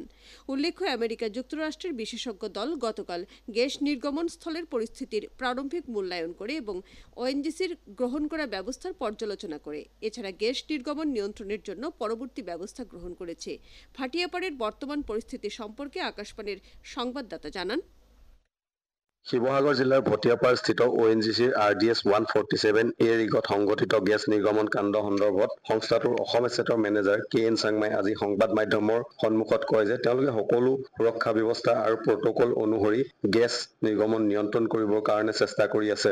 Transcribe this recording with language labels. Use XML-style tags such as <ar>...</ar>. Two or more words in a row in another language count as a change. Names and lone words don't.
<bn>উল্লেখ্য, আমেরিকা যুক্তরাষ্ট্রের বিশেষজ্ঞ দল গতকাল গ্যাস নির্গমন স্থলের পরিস্থিতির প্রারম্ভিক মূল্যায়ন করে এবং ওএনজিসির গ্রহণ করা ব্যবস্থার পর্যালোচনা করে। এছাড়া গ্যাস নির্গমন নিয়ন্ত্রণের জন্য পরবর্তী ব্যবস্থা গ্রহণ করেছে। ভাটিয়াপাড়ের বর্তমান পরিস্থিতি সম্পর্কে আকাশবাণীর সংবাদদাতা জানান।</bn> <as>শিৱসাগৰ জিলাৰ ভটিয়াপাৰস্থিত ONGCৰ RDS 147A ৰিগত সংঘটিত গেছ নিৰ্গমন কাণ্ড সন্দৰ্ভত সংস্থাটোৰ অসম এছেটৰ মেনেজাৰ KN চাংমাই আজি সংবাদ মাধ্যমৰ সন্মুখত কয় যে তেওঁলোকে সকলো সুৰক্ষা ব্যৱস্থা আৰু প্ৰট'কল অনুসৰি গেছ নিৰ্গমন নিয়ন্ত্ৰণ কৰিবৰ কাৰণে চেষ্টা কৰি আছে।</as>